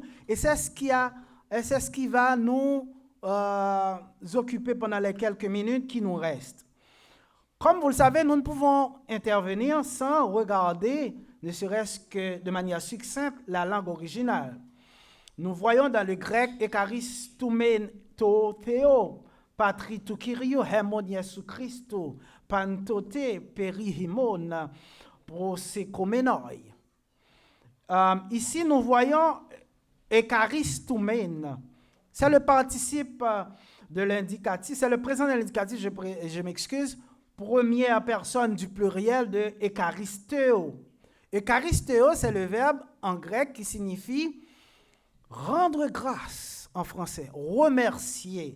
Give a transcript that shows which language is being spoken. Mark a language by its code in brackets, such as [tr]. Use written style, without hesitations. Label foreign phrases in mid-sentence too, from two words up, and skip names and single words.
[fr] Et c'est ce qui va nous occuper pendant les quelques minutes qui nous restent. Comme vous le savez, nous ne pouvons intervenir sans regarder, ne serait-ce que de manière succincte, la langue originale. Nous voyons dans le grec « [el] εὐχαριστοῦμεν τῷ θεῷ πατρὶ τοῦ κυρίου ἡμῶν Ἰησοῦ Χριστοῦ πάντοτε περὶ ὑμῶν προσευχόμενοι. [fr] Ici, nous voyons Ekaristomène. C'est le participe de l'indicatif, c'est le présent de l'indicatif, je m'excuse, première personne du pluriel de ekaristeo. Ekaristeo, c'est le verbe en grec qui signifie rendre grâce en français, remercier.